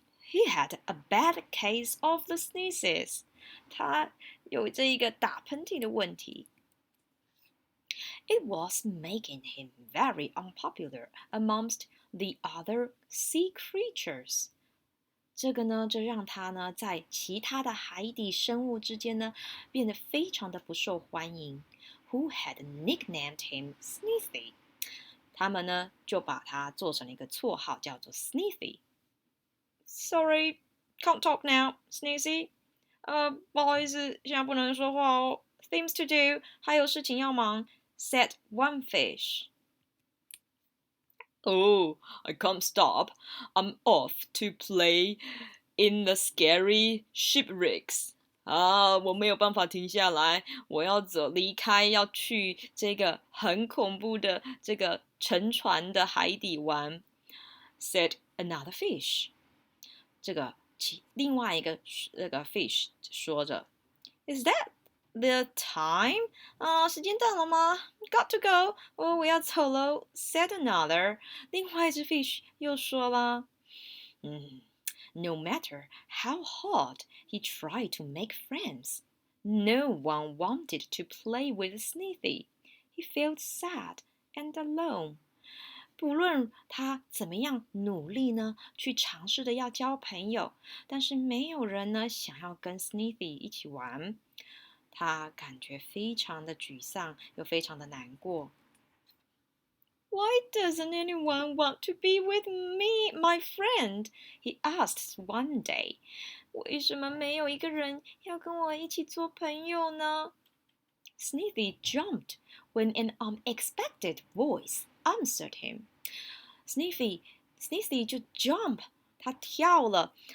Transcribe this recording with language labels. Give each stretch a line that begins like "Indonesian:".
English: He had a bad case of the sneezes.
Chinese: 他有这一个打喷嚏的问题。
English: It was making him very unpopular amongst the other sea creatures.
Chinese: 这个呢，就让他呢，在其他的海底生物之间呢，变得非常的不受欢迎。
English: Who had nicknamed him Sneezy?
Chinese: 他们呢，就把他做成了一个绰号，叫做 Sneezy。
English: Sorry, can't talk now, Sneezy.
Chinese: 不好意思，现在不能说话哦。
English: Things to do，
Chinese: 还有事情要忙。
English: Said one fish. Oh, I can't stop. I'm off to play in the scary shipwrecks.
Chinese: 我没有办法停下来，我要离开，要去这个很恐怖的这个沉船的海底玩。
English: Said another fish.
Chinese: 这个另外一个那个 fish 说着 ，
English: Is that the time?
Chinese: 时间到了吗 ？
English: Got to go.
Chinese: 我要走喽。
English: Said another.
Chinese: 另外一只 fish 又说了，
English: No matter how hard he tried to make friends, no one wanted to play with Sneezy. He felt sad and alone.
Chinese: 不论他怎么样努力呢，去尝试的要交朋友，但是没有人呢想要跟 Sneezy 一起玩。他感觉非常的沮丧，又非常的难过。
English: Why doesn't anyone want to be with me, my friend? He asked one day.
Chinese: 为什么没有一个人要跟我一起做朋友呢？
English: Sneezy jumped when an unexpected voice answered him.
Chinese: Sneezy 就 jump， 他跳了。